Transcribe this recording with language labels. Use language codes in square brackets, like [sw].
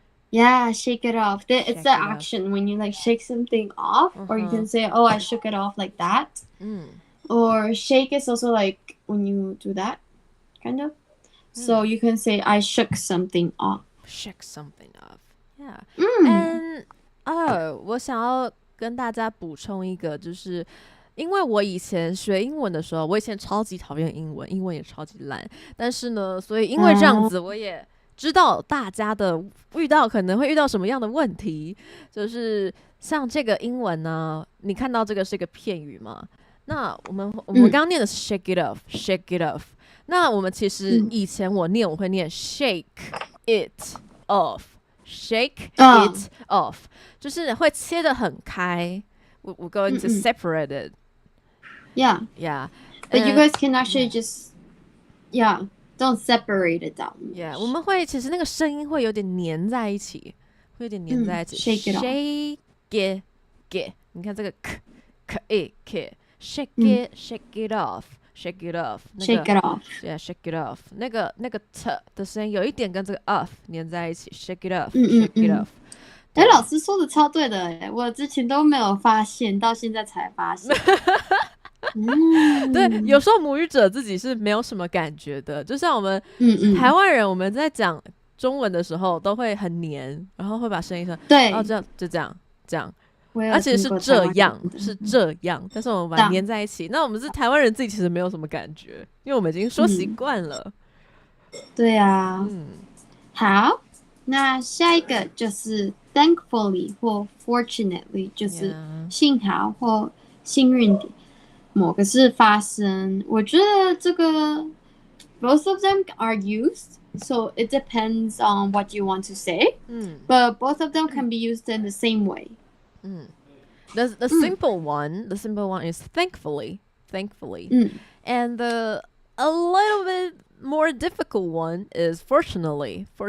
[en] Yeah, shake it off. It's the action when you like shake something off, or you can say, "Oh, I shook it off like that." Or shake is also like when you do that, kind of. So you can say, "I shook something off." Shook something off. Yeah. [zh] And 我想要跟大家补充一个，就是因为我以前学英文的时候，我以前超级讨厌英文，英文也超级烂。但是呢，所以因为这样子，我也知道大家的可能会遇到什么样的问题，就是像这个英文呢，你看到这个是一个片语嘛？那我们刚刚念的是 [en] shake it off，shake it off。 [zh] 那我们其实以前我会念 [en] shake it off，shake it off， [zh] 就是会切得很开。 [en] We're going to separate it. Yeah. Yeah. But you guys can actually just, don't separate it down. Yeah. [zh] 我们会其实那个声音会有点粘在一起，会有点粘在一起。 [en] Shake it off. Shake it. [zh] 你看这个 [en] shake it off.Shake it off. Shake it off. Yeah, shake it off. [zh] 那个 t 的声音有一点跟这个 off 粘在一起。 [en] Shake it off. Shake it off. [zh] 老师说的超对的，我之前都没有发现，到现在才发现。对，有时候母语者自己是没有什么感觉的，就像我们台湾人，我们在讲中文的时候都会很黏，然后会把声音说对，这样就这样。而且是这样，但是我们把它粘在一起。那我们是台湾人自己其实没有什么感觉，因为我们已经说习惯了。对啊，好，那下一个就是 thankfully 或 fortunately， 就是幸好或幸运的某个事发生。我觉得这个 [en] both of them are used.So it depends on what you want to say, but both of them can be used in the same way. The simple one is thankfully, and the a little bit more difficult one is fortunately.